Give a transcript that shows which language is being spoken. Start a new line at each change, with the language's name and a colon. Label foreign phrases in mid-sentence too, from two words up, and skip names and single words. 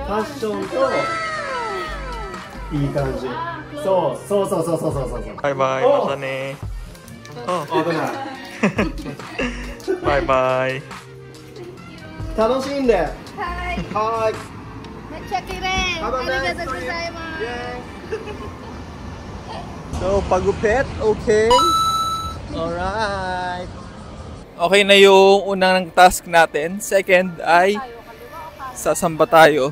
Japanese: ファッションといい感じ。そうそうそうそうそうそうそう。バイバイ、またね。危ない。バイバイ。楽しんで。はい。はーい。めっちゃ綺麗。ありがとうございます。
Filipino: So, pagupit, okay?
English: Alright.
Filipino: Okay na yung unang task natin. Second ay sasamba tayo.